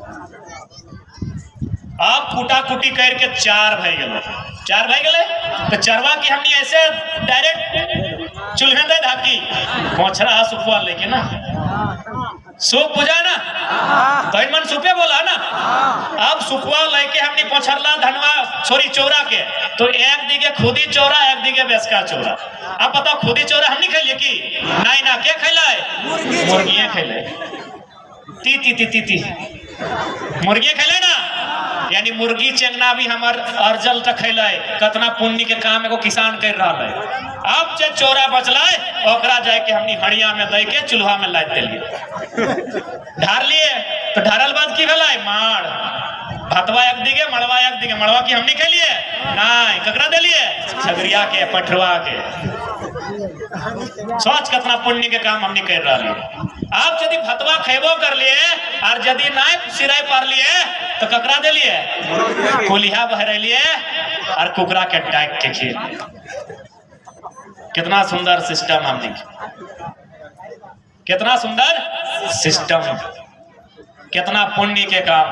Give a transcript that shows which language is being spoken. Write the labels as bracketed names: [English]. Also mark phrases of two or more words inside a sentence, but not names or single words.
[Sadri] अब कुटा कुटी करके चार भाई गए तो चरवा की हमने ऐसे डायरेक्ट चूल्हे दे धाकी पोछरा सुखवा लेके ना सूप बुझा ना तो मन सुपे बोला ना। अब सुखवा लेके हमने पोछरला धनवा छोरी चौरा के तो एक दिगे खुदी चौरा एक दिगे बेसका चौरा। अब बताओ खुदी चौरा हम नहीं खेलिए की नहीं ना क्या खेला मुर्गियां खेले ती ती ती ती ती मुर्गियां खेले ना यानी मुर्गी चेंगना भी हमार अर्जल तक खैले कतना पुण्य के काम एगो किसान कर रहा है। अब जे चोरा बचला ओकरा जाए के हमनी हड़िया में दे के चूल्हा में लाद दिलिए ढार लिए तो ढारल बाद की भेलै माड़ भतवा एक दिगे मड़वा एक दिगे मड़वा की हमनी खेलिए नहीं ककरा दिलिए छगरिया के पठरवा के सोच कितना पुण्य के काम हमनी कर रहा है। आप यदि भतवा खेबो कर लिए और यदि नहीं सिराय पार लिए तो ककरा दे लिए कोलिहा बहरे लिए और कुकरा के टाइट के खेल। कितना सुंदर सिस्टम हमने कितना सुंदर सिस्टम कितना पुण्य के काम।